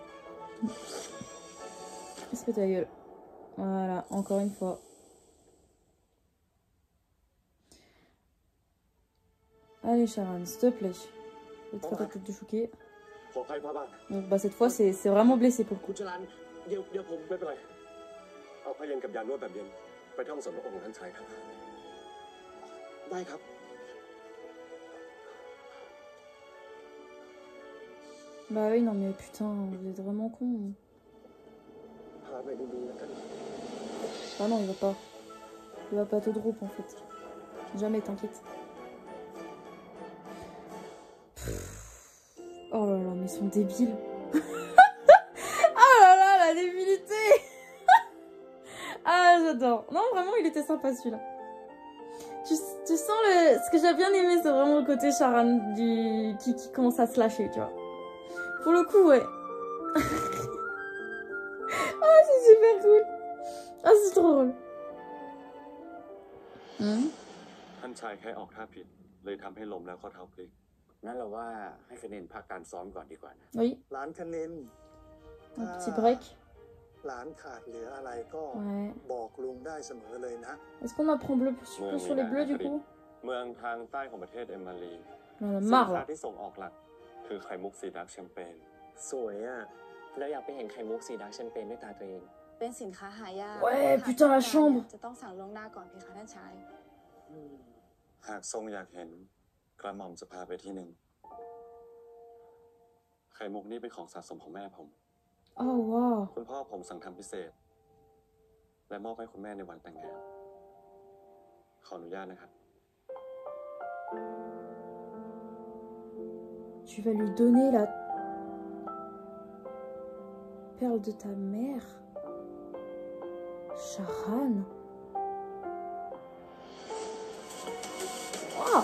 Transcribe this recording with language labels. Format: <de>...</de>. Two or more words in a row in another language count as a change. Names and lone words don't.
<fr>Il se pète la gueule. Voilà, encore une fois. Allez Sharon, s'il te plaît. Je vais te faire ta tête de chouquet. Donc, bah cette fois, c'est vraiment blessé pour le coup.</fr> <th>เอาพระเย็นกับยานวดแบบเย็นไปท่องสมพระองค์ท่านชายครับได้ครับ</th> <fr>Bah oui, non mais putain, vous êtes vraiment cons. Ah non, il va pas. Il va pas te drop en fait. Jamais, t'inquiète. Oh là là, mais ils sont débiles. Oh là là, la débilité. Ah, j'adore. Non, vraiment, il était sympa celui-là. Tu sens le... Ce que j'ai bien aimé, c'est vraiment le côté Sharan qui commence à se lâcher, tu vois. Pour le coup, ouais. Ah, c'est super cool. Ah, c'est trop drôle.</fr> <th>ท่านชายแค่ออกท่าผิดเลยทำให้ล้มแล้วข้อเท้าพลิกงั้นเราว่าให้คะแนนพักการซ้อมก่อนดีกว่านะ</th> <fr>Oui.</fr> <th>หลานคณิน</th> <fr>Un petit break.</fr> <th>หลานขาดเหลืออะไรก็</th> <fr>Ouais.</fr> <th>บอกลุงได้เสมอเลยนะ</th> <fr>Est-ce qu'on apprend bleu plus sur les bleus du coup?</fr> <th>เมืองทางใต้ของประเทศเอมารี</th> <fr>On en a</fr> <th>สิน</th> <fr>marre</fr> <th>ค้า</th> <fr>là.</fr> <th>ที่ส่งออกหลักคือไข่มุกสีดาร์กแชมเปญ สวยอ่ะเราอยากไปเห็นไข่มุกสีดาร์กแชมเปญด้วยตาตัวเอง เป็นสินค้าหายาก</th> <fr>Ouais, putain, la chambre.</fr> <th>จะต้องสั่งล่วงหน้าก่อนเพคะท่านชาย หากทรงอยากเห็นกระหม่อมจะพาไปที่หนึ่งไข่มุกนี่เป็นของสะสมของแม่ผม Oh wow. คุณพ่อผมสั่งทำพิเศษและมอบให้คุณแม่ในวันแต่งงานขออนุญาตนะครับ</th> <fr>Tu vas lui donner la perle de ta mère, Sharan. Wow.</fr>